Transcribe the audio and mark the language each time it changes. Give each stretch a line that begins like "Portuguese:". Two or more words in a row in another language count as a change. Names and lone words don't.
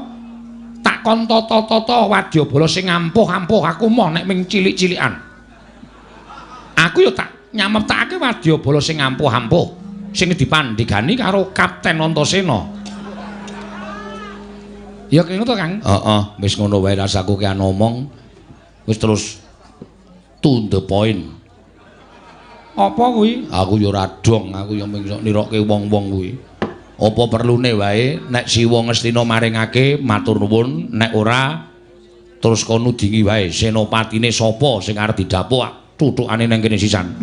Javanese: Tak kon tata-tata wadyabala sing ampuh-ampuh aku moh nek ming cilik-cilikan. Aku yo tak nyameptake wadyabala sing ampuh-ampuh sing dipandhigani karo Kapten Antasena. Ya kene to, Kang? Heeh, wis ngono wae rasaku ki ngomong. Wis terus
English: to the point.
Javanese: Apa kuwi? Aku ya ora dong, aku ya mung sok nirokke wong-wong kuwi. Apa perlune wae nek Siwa Ngastina maringake matur nuwun, nek ora terus kono dingi wae senopatine sapa sing arep didapuk tutukane nang kene sisan.